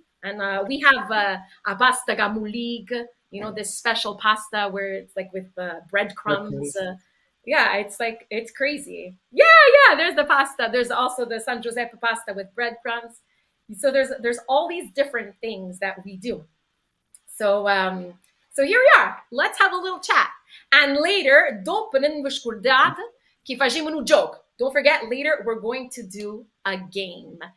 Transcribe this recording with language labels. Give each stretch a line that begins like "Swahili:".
English: And we have a pasta gamulig, this special pasta where it's with breadcrumbs. Yeah, it's crazy. Yeah, there's the pasta. There's also the San Giuseppe pasta with breadcrumbs. So there's all these different things that we do. So here we are. Let's have a little chat. And later,
Italian: dopo non vi scordate che facciamo un joke.
English: Don't forget, later we're going to do a game.